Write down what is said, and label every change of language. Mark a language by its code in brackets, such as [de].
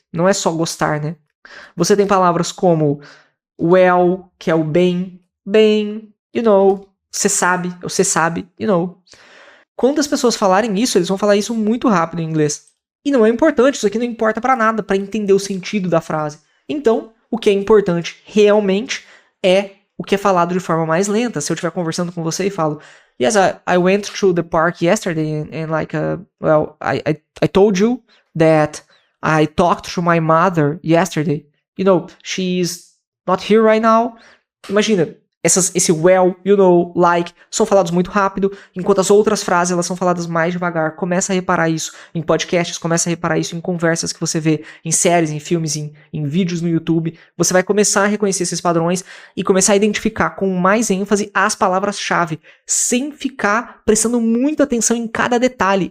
[pt] Não é só gostar, né? Você tem palavras como well, que é o bem, you know, você sabe, you know. Quando as pessoas falarem isso, eles vão falar isso muito rápido em inglês. E não é importante, isso aqui não importa pra nada, pra entender o sentido da frase. Então, o que é importante realmente é o que é falado de forma mais lenta. Se eu estiver conversando com você e falo, [en] yes, I went to the park yesterday and like, well, I told you that I talked to my mother yesterday. You know, she's not here right now. [pt] Imagina, esse well, you know, like, são falados muito rápido, enquanto as outras frases elas são faladas mais devagar. Começa a reparar isso em podcasts, começa a reparar isso em conversas que você vê, em séries, em filmes, em vídeos no YouTube. Você vai começar a reconhecer esses padrões e começar a identificar com mais ênfase as palavras-chave, sem ficar prestando muita atenção em cada detalhe.